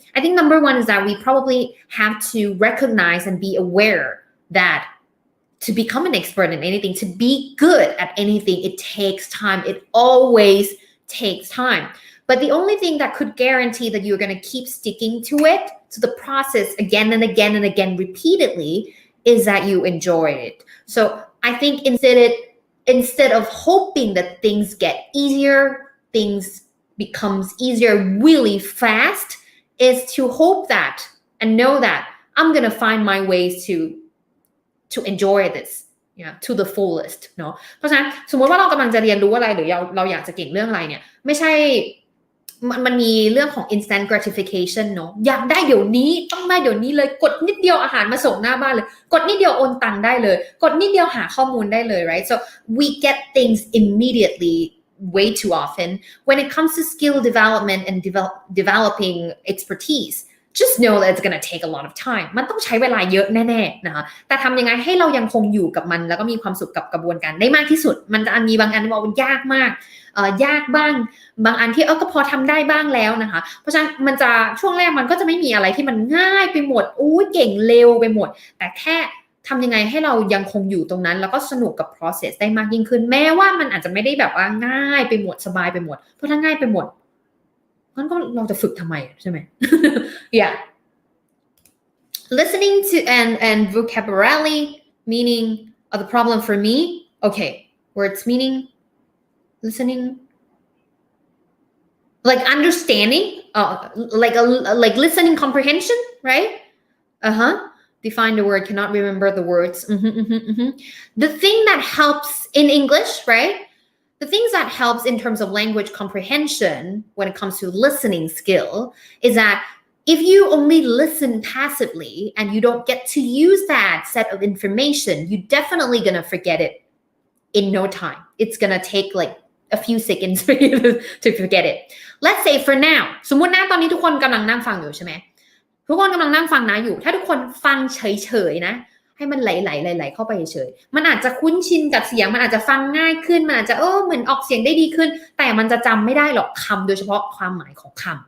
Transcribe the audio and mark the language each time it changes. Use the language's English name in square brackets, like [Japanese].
[English] I think number one is that we probably have to recognize and be aware that to become an expert in anything, to be good at anything, it takes time. It always takes time. But the only thing that could guarantee that you're going to keep sticking to it, to the process again and again and again repeatedly, is that you enjoy it. So I think instead of hoping that things get easier, things becomes easier really fast, is to hope that and know that I'm going to find my ways to enjoy this, yeah, to the fullest [Thai] เนาะเพราะฉะนั้นสมมติว่าเรากำลังจะเรียนรู้อะไรหรือเราอยากจะเก่งเรื่องอะไรเนี่ยไม่ใช่ มันมีเรื่องของ instant gratification เนาะอยากได้เดี๋ยวนี้ต้องได้เดี๋ยวนี้เลยกดนิดเดียวอาหารมาส่งหน้าบ้านเลยกดนิดเดียวโอนตังค์ได้เลยกดนิดเดียวหาข้อมูลได้เลย right? [English] So we get things immediately way too often. When it comes to skill development and developing expertise, just know that it's gonna take a lot of time. [Thai] มันต้องใช้เวลาเยอะแน่ๆนะคะแต่ทำยังไงให้เรายังคงอยู่กับมันแล้วก็มีความสุขกับกระบวนการได้มากที่สุดมันจะมีบางอันที่บอกว่ายากมากยากบ้างบางอันที่ก็พอทำได้บ้างแล้วนะคะเพราะฉะนั้นมันจะช่วงแรกมันก็จะไม่มีอะไรที่มันง่ายไปหมดเก่งเร็วไปหมดแต่แค่ทำยังไงให้เรายังคงอยู่ตรงนั้นแล้วก็สนุกกับ process ได้มากยิ่งขึ้นแม้ว่ามันอาจจะไม่ได้แบบว่าง่ายไปหมดสบายไปหมดเพราะถ้าง่ายไปหมดงั้นก็เราจะฝึกทำไมใช่ไหม yeah [English] listening to and vocabulary meaning of the problem for me. Okay, words meaning, listening, like understanding, like listening comprehension, right? Define the word, cannot remember the words. The thing that helps in English, right? The things that helps in terms of language comprehension when it comes to listening skill is that if you only listen passively and you don't get to use that set of information, you're definitely gonna forget it in no time. It's gonna take like a few seconds for you to forget it. Let's say for now [Thai] สมมุตินะตอนนี้ทุกคนกำลังนั่งฟังอยู่ใช่ไหมทุกคนกำลังนั่งฟังนะอยู่ถ้าทุกคนฟังเฉยๆนะให้มันไหลๆเข้าไปเฉยๆมันอาจจะคุ้นชินกับเสียงมันอาจจะฟังง่ายขึ้นมันอาจจะเหมือนออกเสียงได้ดีขึ้นแต่มันจะจำไม่ได้หรอกคำโดยเฉพาะความหมายของค